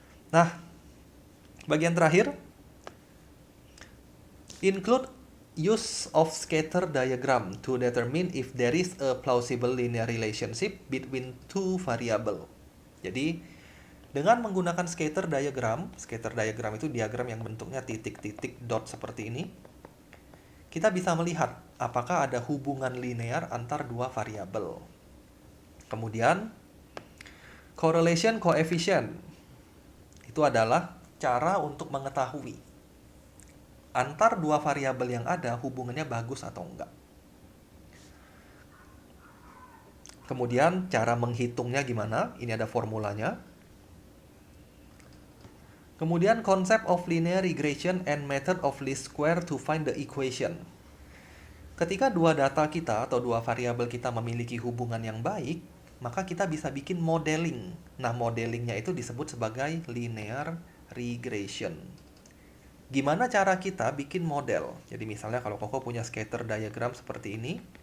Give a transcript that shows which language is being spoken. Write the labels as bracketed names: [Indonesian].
[Indonesian] Nah, bagian terakhir, [English] include use of scatter diagram to determine if there is a plausible linear relationship between two variable. [Indonesian] Jadi, dengan menggunakan scatter diagram itu diagram yang bentuknya titik-titik dot seperti ini, kita bisa melihat apakah ada hubungan linear antar dua variabel. Kemudian, correlation coefficient itu adalah cara untuk mengetahui antar dua variabel yang ada hubungannya bagus atau enggak. Kemudian cara menghitungnya gimana? Ini ada formulanya. [English] Kemudian concept of linear regression and method of least square to find the equation. [Indonesian] Ketika dua data kita atau dua variabel kita memiliki hubungan yang baik, maka kita bisa bikin modeling. Nah, modelingnya itu disebut sebagai linear regression. Gimana cara kita bikin model? Jadi misalnya kalau Koko punya scatter diagram seperti ini.